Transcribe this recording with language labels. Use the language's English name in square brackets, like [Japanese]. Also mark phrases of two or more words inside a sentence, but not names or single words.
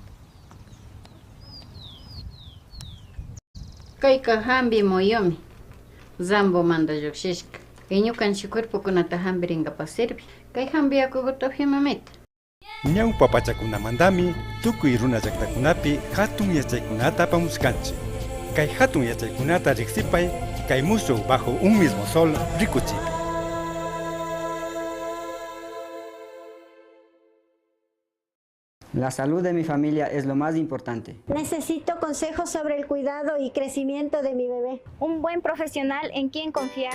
[Quechua] kayka hambi moyomi zambo manda lluqshishka ñukanchik cuerpokunata hambirinkapak sirvi kay hambi yakukuta upyamamita ñawpa pachakunamantami tukuy runa llaqtakunapi hatun yachaykunata apamuskanchik kay hatun yachaykunata riqsipay kay musuq [Spanish] bajo un mismo sol [Quechua] rikuchik. [Spanish] La salud de mi familia es lo más importante. Necesito consejos sobre el cuidado y crecimiento de mi bebé. Un buen profesional en quien confiar.